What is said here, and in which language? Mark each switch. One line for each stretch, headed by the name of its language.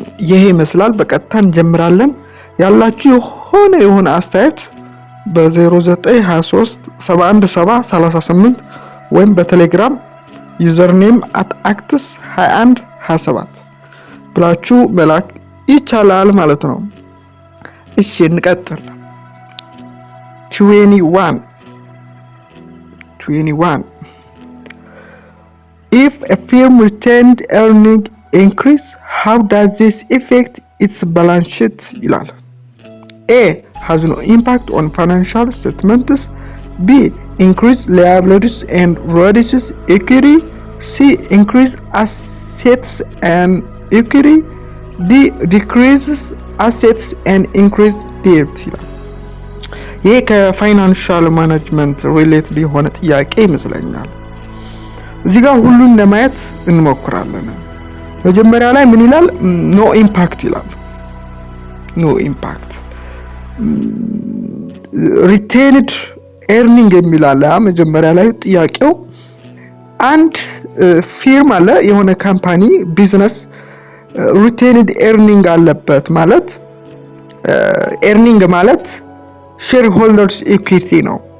Amharic: ይሄ ይመስላል። በቀጥታ እንጀምራለን። ያላችሁ የሆነ አስተያየት በ0923717038 ወይም በቴሌግራም ዩዘርኔም @actis2127 ብላችሁ መላክ ይቻላል ማለት ነው። እሺ እንቀጥል። 21
English: If a firm retained earning increase, how does this affect its balance sheet?
Amharic: ይላል።
English: A. Has no impact on financial statements. B. Increase liabilities and reduces equity. C. Increase assets and equity. D. Decreases assets and increase debt.
Amharic: ይላል። ይሄ ከፋይናንሻል ማኔጅመንት ሪሌትድ የሆነ ጥያቄ ይመስለኛል። እዚህ ጋር ሁሉን ለማየት እንሞክራለን። መጀመሪያ ላይ ምን ይላል? ኖ ኢምፓክት ይላል። ኖ ኢምፓክት ሪቴንድ ኤርኒንግ የሚላል። መጀመሪያ ላይ ጥያቄው አንድ ፊርም አለ፣ የሆነ ካምፓኒ ቢዝነስ ሪቴንድ ኤርኒንግ አለበት ማለት ኤርኒንግ ማለት ሼር ሆልደርስ ኢኩዊቲ ነው።